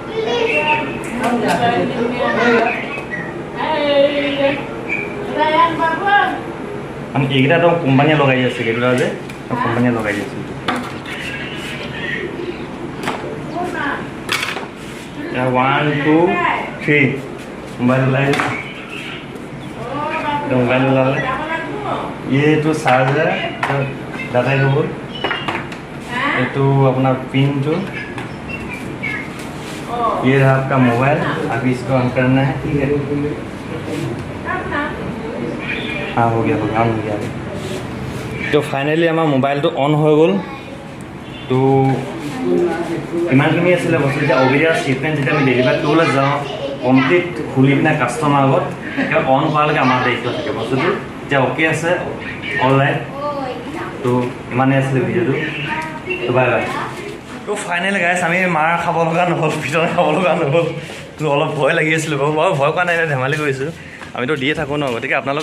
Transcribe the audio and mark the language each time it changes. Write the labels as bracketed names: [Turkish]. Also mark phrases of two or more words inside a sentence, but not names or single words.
[Assamese] মানে এইকেইটা তো কোম্পানীয়ে লগাই দি আছে, এইকেইটা যে কোম্পানীয়ে লগাই দি আছে। 1 2 3 মোবাইল ওলালে। [Hindi] ये तो चार्जर, डाटा केबल, ये अपना पिन जो, ये रहा आपका मोबाइल। अभी इसको ऑन करना है, ठीक है? हाँ हो गया ऑन हो गया। तो फाइनली हमारा मोबाइल तो ऑन हो गल। [Assamese] তো ইমানখিনি आছিলে বস্তু। যেতিয়া OBD শ্বিপমেণ্ট যেতিয়া আমি ডেলিভাৰ কৰিবলৈ যাওঁ, কমপ্লিট খুলি পিনে কাষ্টমাৰ আগত অন কৰালৈকে আমাৰ দায়িত্ব থাকে বস্তুটো। এতিয়া অ'কে আছে, [English] all right. [Assamese] তো ইমানেই আছিলে ভিডিঅ'টো। তো বাই বাই। তো [English] finally guys [Assamese] আমি মাৰ খাব লগা নহ'ল ভিতৰত খাব লগা নহ'ল তো অলপ ভয় লাগি আছিলোঁ বাৰু মই ভয় কৰা নাই ধেমালি কৰিছোঁ আমিতো দিয়ে থাকোঁ ন গতিকে আপোনালোকে